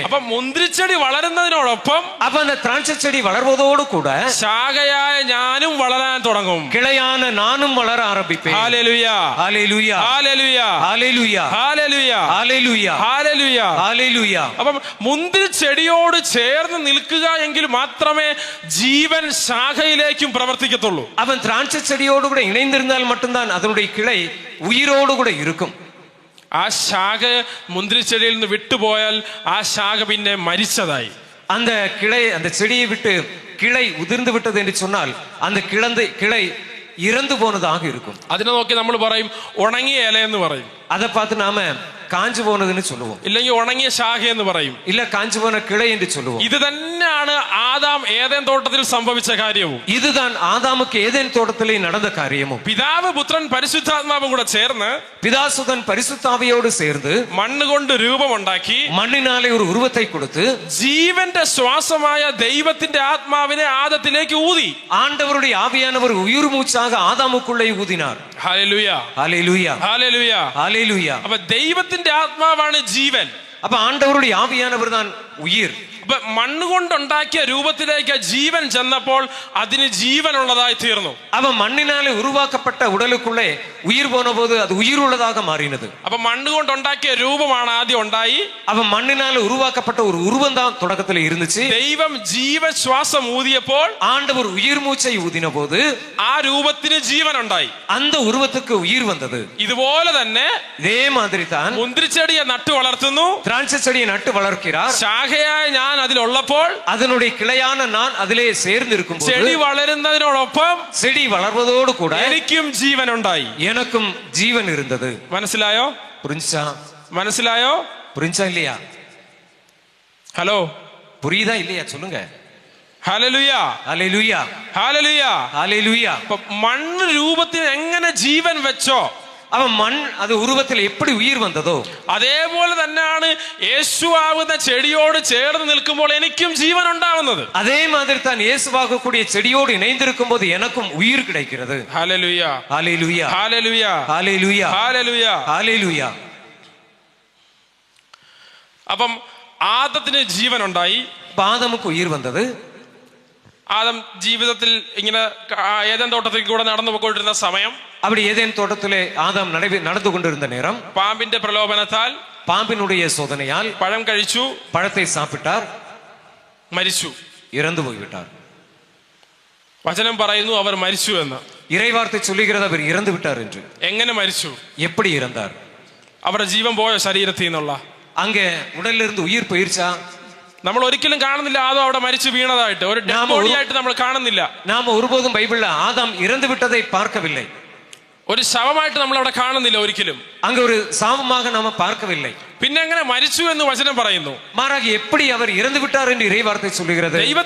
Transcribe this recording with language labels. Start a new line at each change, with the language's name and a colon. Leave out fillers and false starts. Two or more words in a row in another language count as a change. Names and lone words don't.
Malayalam: അപ്പൊ മുന്തിരിച്ചെടി വളരുന്നതിനോടൊപ്പം
Tamil: அப்ப அந்த திராட்சை செடி வளர்வதோடு கூட
Malayalam: ശാഖയായ ഞാനും വളരാൻ തുടങ്ങും.
Tamil: கிளையான நானும் வளர ஆரம்பிப்பேன்.
Malayalam: ഹല്ലേലൂയ,
Tamil: ஹல்லேலூயா.
Malayalam: ഹല്ലേലൂയ,
Tamil: ஹல்லேலூயா.
Malayalam: ഹല്ലേലൂയ,
Tamil: ஹல்லேலூயா.
Malayalam: ഹല്ലേലൂയ.
Tamil: ஹல்லேலூயா.
Malayalam: അപ്പം മുന്തിരിച്ചെടിയോട് ചേർന്ന് നിൽക്കുക എങ്കിൽ മാത്രമേ ജീവൻ ശാഖയിലേക്കും പ്രവർത്തിക്കത്തുള്ളൂ.
Tamil: அவன் திராட்சை செடியோடு கூட இணைந்திருந்தால் மட்டும்தான் அதனுடைய கிளை உயிரோடு கூட இருக்கும்.
Malayalam: ആ ശാഖ മുന്തിരിച്ചെടിയിൽ നിന്ന് വിട്ടുപോയാൽ ആ ശാഖ പിന്നെ മരിച്ചതായി.
Tamil: அந்த கிளை அந்த செடியை விட்டு கிளை உதிர்ந்து விட்டது என்று சொன்னால் அந்த கிளை இறந்து போனதாக இருக்கும்.
Malayalam: അതിനെ നോക്കി നമ്മൾ പറയും ഉണങ്ങിയ ഇല എന്ന് പറയും,
Tamil: அதை பார்த்து நாம காஞ்சு போனதுன்னு சொல்லுவோம்.
Malayalam: ഇല്ലെങ്കിൽ ഉണങ്ങിയ ശാഖ എന്ന് പറയും,
Tamil: இல்ல காஞ்சு போன கிளை என்று சொல்லுவோம்.
Malayalam: ഇത് തന്നെയാണ് ആദാം ഏദൻ തോട്ടത്തിൽ സംഭവിച്ച കാര്യവും.
Tamil: இதுதான் ஆதாமுக்கு ஏதேன் தோட்டத்திலே நடந்த காரியமும்.
Malayalam: പിതാവ് പുത്രൻ പരിശുദ്ധാത്മാവും കൂടെ ചേർന്ന്
Tamil: பிதாசுதன் பரிசுத்தாவியோடு சேர்ந்து
Malayalam: മണ്ണ് കൊണ്ട് രൂപമുണ്ടാക്കി
Tamil: மண்ணினாலே ஒரு உருவத்தை கொடுத்து
Malayalam: ജീവന്റെ ശ്വാസമായ ദൈവത്തിന്റെ ആത്മാവിനെ ആദത്തിലേക്ക് ഊതി.
Tamil: ஆண்டவருடைய ஆவியானவர் உயிர் மூச்சாக ஆதாமுக்குள்ளே ஊதினார்.
Malayalam: ഹല്ലേലൂയ,
Tamil: ஹல்லேலூயா.
Malayalam: ഹല്ലേലൂയ,
Tamil: ஹல்லேலூயா.
Malayalam: അപ്പൊ ദൈവത്തിന്റെ ആത്മാവാണ് ജീവൻ.
Tamil: அப்ப ஆண்டவருடைய ஆவியானவர் தான் உயிர்.
Malayalam: അപ്പൊ മണ്ണ് കൊണ്ടുണ്ടാക്കിയ രൂപത്തിലേക്ക് ജീവൻ ചെന്നപ്പോൾ അതിന് ജീവനുള്ളതായി തീർന്നു.
Tamil: அவன் மண்ணினாலே உருவாக்கப்பட்ட உடலுக்குள்ளே உயிர் போன போது அது உயிர் உள்ளதாக மாறினது.
Malayalam: അപ്പൊ മണ്ണ് കൊണ്ടുണ്ടാക്കിയ രൂപമാണ് ആദ്യം ഉണ്ടായി.
Tamil: அவன் மண்ணினாலே உருவாக்கப்பட்ட ஒரு உருவம் தான் தொடக்கத்தில் இருந்துச்சு.
Malayalam: ദൈവം ജീവശ്വാസം ഊതിയപ്പോൾ
Tamil: ஆண்டவர் உயிர் மூச்சை ஊதின போது
Malayalam: ആ രൂപത്തിന് ജീവൻ ഉണ്ടായി.
Tamil: அந்த உருவத்துக்கு உயிர் வந்தது.
Malayalam: ഇതുപോലെ തന്നെ
Tamil: இதே மாதிரி தான்
Malayalam: മുന്തിരിച്ചെടിയെ നട്ടു വളർത്തുന്നു,
Tamil: திராட்சை செடியை நட்டு வளர்க்கிறார்.
Malayalam: ശാഖയായ ഞാൻ അതിലുള്ളപ്പോൾ
Tamil: அதனுடைய கிளையான நான் அதிலே சேர்ந்து இருக்கும்
Malayalam: ചെടി വളരുന്നതിനോടൊപ്പം
Tamil: செடி வளர்வதோடு கூட
Malayalam: എനിക്കും ജീവൻ ഉണ്ടായി.
Tamil: எனக்கும் ஜீவன் இருந்தது.
Malayalam: മനസ്സിലായോ?
Tamil: புரிஞ்சா?
Malayalam: മനസ്സിലായോ?
Tamil: புரிஞ்சா இல்லையா?
Malayalam: ഹലോ,
Tamil: புரியுதா இல்லையா சொல்லுங்க.
Malayalam: ഹല്ലേലൂയ,
Tamil: ஹல்லேலூயா.
Malayalam: ഹല്ലേലൂയ.
Tamil: ஹல்லேலூயா.
Malayalam: അപ്പൊ മണ്ണ് രൂപത്തിന് എങ്ങനെ ജീവൻ വെച്ചോ
Tamil: அவன் மண் அது உருவத்தில் எப்படி உயிர் வந்ததோ
Malayalam: അതേപോലെ തന്നെയാണ് യേശുവാകുന്ന ചെടിയോട് ചേർന്ന് നിൽക്കുമ്പോൾ എനിക്കും ജീവൻ ഉണ്ടാവുന്നത്.
Tamil: அதே மாதிரி தான் இயேசுவாக கூடிய செடியோடு இணைந்திருக்கும் போது எனக்கும் உயிர் கிடைக்கிறது.
Malayalam: ഹല്ലേലൂയ,
Tamil: ஹல்லேலூயா.
Malayalam: ഹല്ലേലൂയ,
Tamil: ஹல்லேலூயா.
Malayalam: ഹല്ലേലൂയ.
Tamil: ஹல்லேலூயா.
Malayalam: അപ്പം ആദത്തിന് ജീവൻ ഉണ്ടായി.
Tamil: ஆதாமுக்கு உயிர் வந்தது.
Malayalam: ആദം ജീവിതത്തിൽ ഇങ്ങനെ ഏദൻ തോട്ടത്തിൽ കൂടെ നടന്നു പോയിക്കൊണ്ടിരുന്ന സമയം,
Tamil: அப்படி ஏதேன் தோட்டத்திலே ஆதாம் நடந்து கொண்டிருந்த நேரம்
Malayalam: പാമ്പിന്റെ പ്രലോഭനത്താൽ,
Tamil: பாம்பினுடைய சோதனையால்
Malayalam: പഴം കഴിച്ചു,
Tamil: பழத்தை சாப்பிட்டார்,
Malayalam: മരിച്ചു.
Tamil: இறந்து போய்விட்டார்.
Malayalam: വചനം പറയുന്നു അവർ മരിച്ചു എന്ന്.
Tamil: இறைவார்த்தை சொல்லுகிறது அவர் இறந்து விட்டார் என்று.
Malayalam: എങ്ങനെ മരിച്ചു?
Tamil: எப்படி இறந்தார்?
Malayalam: അവരുടെ ജീവൻ പോയോ ശരീരത്തിൽ നിന്നുള്ള?
Tamil: அங்கே உடல்ல இருந்து உயிர் போயிருச்சா?
Malayalam: നമ്മൾ ഒരിക്കലും കാണുന്നില്ല ആദം അവിടെ മരിച്ചു വീണതായിട്ട്. ഒരു
English: dead body
Malayalam: ആയിട്ട് നമ്മൾ കാണുന്നില്ല.
Tamil: நாம ஒருபோதும் பைபிள்ல ஆதாம் இறந்து விட்டதை பார்க்கவில்லை.
Malayalam: ഒരു ശവമായിട്ട് നമ്മൾ അവിടെ കാണുന്നില്ല ഒരിക്കലും.
Tamil: அங்க ஒரு சாவமாக நாம பார்க்கவில்லை.
Malayalam: പിന്നെ എങ്ങനെ മരിച്ചു എന്ന് വചനം പറയുന്നു?
Tamil: மாறாக எப்படி அவர் இறந்து விட்டார் என்று இறைவார்த்தை சொல்லுகிறது.